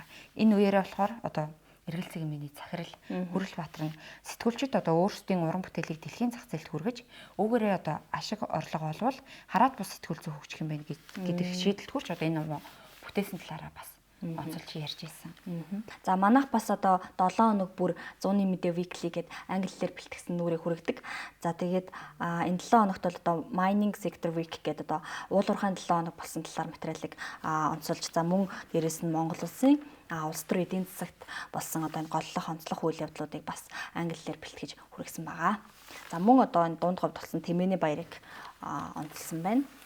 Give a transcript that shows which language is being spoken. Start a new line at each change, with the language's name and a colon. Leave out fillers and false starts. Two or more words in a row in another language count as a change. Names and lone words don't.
Mongolian: Энэ үеэрээ болохоор одоо эргэлт цэгийн миний захирал Хүрэл Баатар нь сэтгүүлчид одоо өөрсдийн уран бүтээлийг дэлхийн зах зээлд хүргэж өөрөөрөө одоо ашиг орлого олвол хараад бус сэтгүүл зүй хөгжих юм байна гэдэг шийдэлд хүрч одоо энэ ном бүтээсэн талаараа бас онцолж ярьж ирсэн. За манайх бас одоо 7 хоног бүр 100-ны мэдээ weekly гэдэг англи хэлээр бэлтгэсэн нүрийг хүргэдэг. За тэгээд энэ 7 хоногт бол одоо
English: mining sector week
Mongolian: гэдэг одоо уул уурхайн 7 хоног болсон талаар материалыг онцолж за мөн дээрэс нь Монгол улсын улс төр эдийн засагт болсон одоо энэ голлох онцлог үйл явдлуудыг бас англи хэлээр бэлтгэж хүргэсэн байгаа. За мөн одоо энэ дунд говьд болсон Тэмээний баярыг онцлсан байна.